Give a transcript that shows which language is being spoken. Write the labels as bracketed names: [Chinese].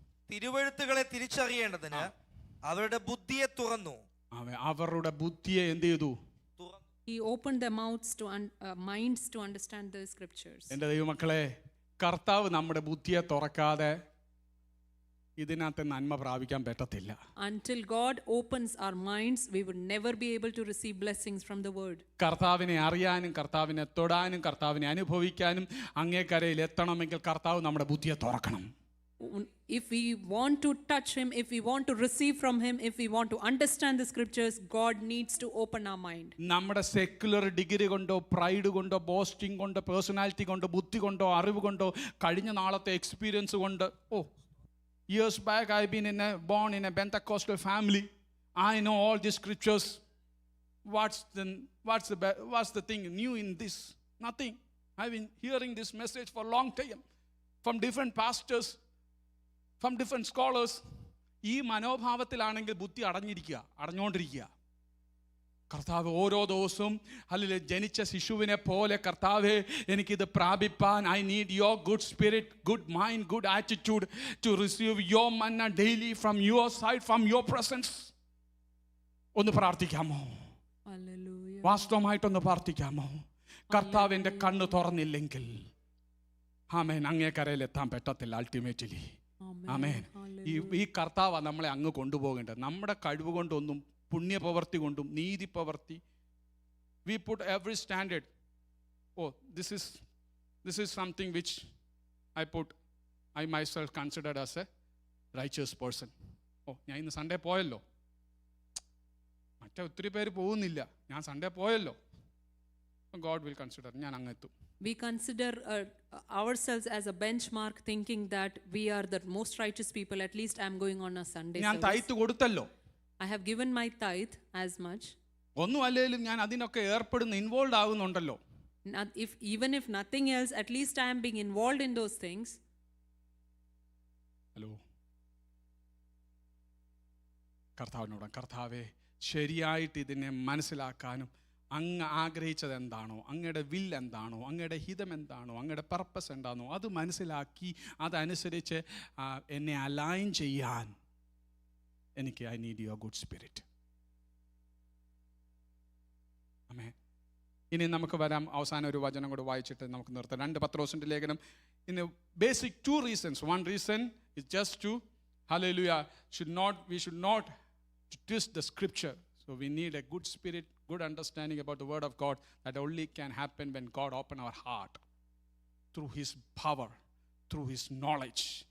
[Malayalam] തിരുവെഴുത്തുകളെ തിരിച്ചറിയേണ്ടതിന് അവരുടെ ബുദ്ധിയെ തുറന്നു. അവരുടെ ബുദ്ധിയെ എന്ത് ചെയ്തു? [English] He opened their mouths to minds to understand the scriptures. [Malayalam] എൻ്റെ ദൈവമക്കളെ, കർത്താവ് നമ്മുടെ ബുദ്ധിയെ തുറക്കാതെ ഇതിനകത്ത് നന്മ പ്രാപിക്കാൻ പറ്റത്തില്ല. [English] Until God opens our minds, we would never be able to receive blessings from the word. [Malayalam] കർത്താവിനെ അറിയാനും കർത്താവിനെ തൊടാനും കർത്താവിനെ അനുഭവിക്കാനും അങ്ങേക്കരയിൽ എത്തണമെങ്കിൽ കർത്താവ് നമ്മുടെ ബുദ്ധിയെ തുറക്കണം. [English] If we want to touch him, if we want to receive from him, if we want to understand the scriptures, God needs to open our mind. [Malayalam] നമ്മുടെ സെക്യുലർ ഡിഗ്രി കൊണ്ടോ പ്രൈഡ് കൊണ്ടോ ബോസ്റ്റിംഗ് കൊണ്ടോ പേഴ്സണാലിറ്റി കൊണ്ടോ ബുദ്ധി കൊണ്ടോ അറിവ് കൊണ്ടോ കഴിഞ്ഞ നാളത്തെ എക്സ്പീരിയൻസ് കൊണ്ട് [English] years back I've been born in a Pentecostal family. I know all these scriptures. What's the thing new in this? Nothing. I've been hearing this message for a long time from different pastors, from different scholars. [Malayalam] ഈ മനോഭാവത്തിലാണെങ്കിൽ ബുദ്ധി അടഞ്ഞുകൊണ്ടിരിക്കുക. കർത്താവ് ഓരോ ദിവസവും അല്ലെങ്കിൽ ജനിച്ച ശിശുവിനെ പോലെ കർത്താവേ എനിക്കിത് പ്രാപിപ്പാൻ [English] I need your good spirit, good mind, good attitude to receive your manna daily from your side, from your presence. [Malayalam] ഒന്ന് പ്രാർത്ഥിക്കാമോ? വാസ്തവമായിട്ടൊന്ന് പ്രാർത്ഥിക്കാമോ? കർത്താവിൻ്റെ കണ്ണ് തുറന്നില്ലെങ്കിൽ ആമേൻ അങ്ങേക്കരയിലെത്താൻ പറ്റത്തില്ല അൾട്ടിമേറ്റ്ലി. ആമേൻ. ഈ കർത്താവാണ് നമ്മളെ അങ്ങ് കൊണ്ടുപോകേണ്ടത്. നമ്മുടെ കഴിവ് കൊണ്ടൊന്നും പുണ്യപ്രവർത്തി കൊണ്ടും നീതി പ്രവർത്തി [English] we put every standard. This is something which I myself considered as a righteous person. [Malayalam] ഞാൻ ഇന്ന് സൺഡേ പോയല്ലോ, മറ്റേ ഒത്തിരി പേര് പോകുന്നില്ല, ഞാൻ സൺഡേ പോയല്ലോ. [English] God will consider [Malayalam] ഞാൻ അങ്ങെത്തും. [English] We consider ourselves as a benchmark, thinking that we are the most righteous people. At least I'm going on a Sunday [Malayalam] ഞാൻ [English] service. [Malayalam] തൈത്ത് കൊടുത്തല്ലോ, [English] I have given my tithe as much. [Malayalam] ഒന്നും അല്ലെങ്കിലും ഞാൻ അതിനൊക്കെ ഏർപ്പെടുന്ന involve ആകുന്നുണ്ടല്ലോ. [English] Even if nothing else, at least I am being involved in those things. [Malayalam] Hello, കർത്താവിനോട് കർത്താവേ ശരിയായിട്ട് ഇതിനെ മനസ്സിലാക്കാനും അങ്ങ് ആഗ്രഹിച്ചത് എന്താണോ, അങ്ങയുടെ വിൽ എന്താണോ, അങ്ങയുടെ ഹിതം എന്താണോ, അങ്ങയുടെ പർപ്പസ് എന്താണോ അത് മനസ്സിലാക്കി അതനുസരിച്ച് എന്നെ അലൈൻ ചെയ്യാൻ എനിക്ക് [English] I need your good spirit. [Malayalam] ആമേൻ. ഇനി നമുക്ക് വരാം, അവസാനം ഒരു വചനം കൂടെ വായിച്ചിട്ട് നമുക്ക് നിർത്താം. 2 പത്രോസിൻ്റെ ലേഖനം. [English] In basic 2 reasons. One reason is just to hallelujah we should not twist the scripture. So we need a good spirit, good understanding about the word of God. That only can happen when God open our heart through his power, through his knowledge.